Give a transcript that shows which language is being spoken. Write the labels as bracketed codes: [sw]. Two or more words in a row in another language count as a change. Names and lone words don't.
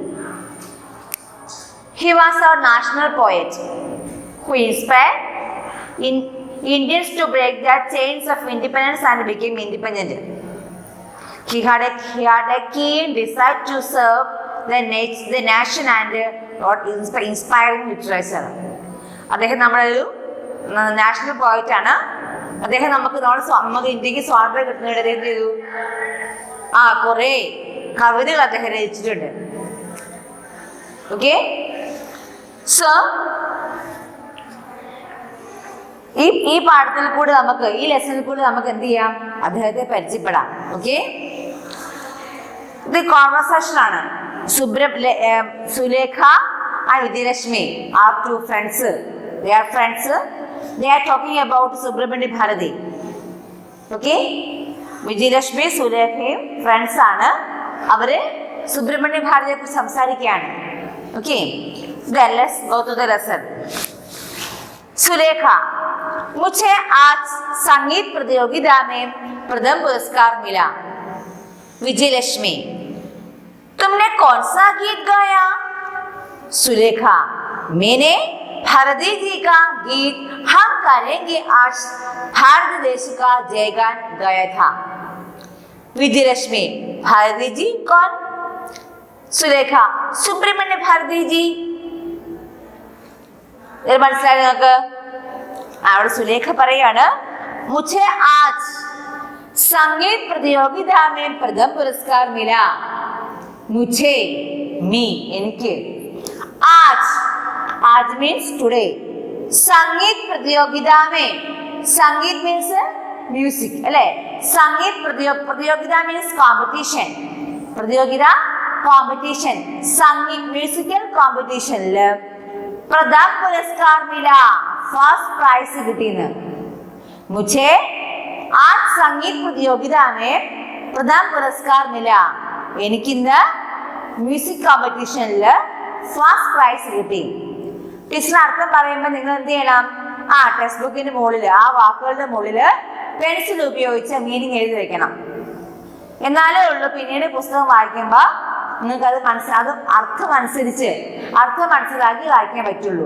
[en] He was our national poet who inspired Indians to break their chains of independence and became independent. He had a keen desire to serve the nation and wrote inspiring literature. [ml] അദ്ദേഹം നമ്മളൊരു [en] national poet [ml] ആണ്. അദ്ദേഹം നമുക്ക് ഇന്ത്യക്ക് സ്വാതന്ത്ര്യം കിട്ടുന്നതിന് എന്ത് ചെയ്തു? കുറേ കവിതകൾ അദ്ദേഹം രചിച്ചിട്ടുണ്ട്. [en] okay, so [ml] ഈ പാഠത്തിൽ കൂടെ നമുക്ക്, ഈ ലെസണിൽ കൂടെ നമുക്ക് എന്ത് ചെയ്യാം? അദ്ദേഹത്തെ പരിചയപ്പെടാം. ഓക്കെ, ഇത് കോൺവെർസേഷൻ ആണ്. [en] സുലേഖ and Vijayalakshmi are two friends. They are friends. They are talking about Subramanya Bharati. [ml] Okay, Vijayalakshmi സുലേഖയും ഫ്രണ്ട്സ് ആണ്. അവര് സുബ്രഹ്മണ്യ ഭാരതിയെ കുറിച്ച് സംസാരിക്കുകയാണ്. [en] ഓക്കെ, then let's go to the lesson. [hi] सुलेखा, मुझे आज संगीत प्रतियोगिता में प्रथम पुरस्कार मिला. विजयलक्ष्मी, तुमने कौन सा गीत गाया? सुलेखा, मैंने भारती जी का गीत हम करेंगे आज भारत देश का जयगान गाया था. विजयलक्ष्मी, भारती जी कौन? सुलेखा, सुब्रमण्य भारती जी. [ml] മനസ്സിലായി നിങ്ങൾക്ക്? അവിടെ സുലേഖ പറയാണ്, [hi] മുझे आज संगीत प्रतियोगिता में प्रथम पुरस्कार मिला. मुझे, मी, എനിക്ക്. [en] आज means today. [hi] संगीत प्रतियोगिता में, संगीत [en] means music [hi] അല്ലേ? संगीत प्रतियोगिता [en] means competition. [ml] പ്രതിയോഗിത കോമ്പറ്റീഷൻ, സംഗീത് [en] musical competition [hi] प्रथम पुरस्कार मिला, [en] first prize [ml] किटीन. [hi] मुझे आज संगीत प्रतियोगिता में प्रथम पुरस्कार मिला. [ml] എനിക്കിന്ന് [en] music competition first prize [ml] കിട്ടി. ടീച്ചർ അർത്ഥം പറയുമ്പോൾ നിങ്ങൾ എന്ത് ചെയ്യണം? [en] text book [ml] മുകളിൽ, ആ വാക്കുകളുടെ മുകളിൽ പെൻസിൽ ഉപയോഗിച്ച് മീനിങ് എഴുതി വെക്കണം. എന്നാലേ ഉള്ളൂ പിന്നീട് പുസ്തകം വായിക്കുമ്പോൾ നിങ്ങൾക്ക് അത് അർത്ഥം മനസ്സിലാക്കി വായിക്കാൻ പറ്റുള്ളൂ.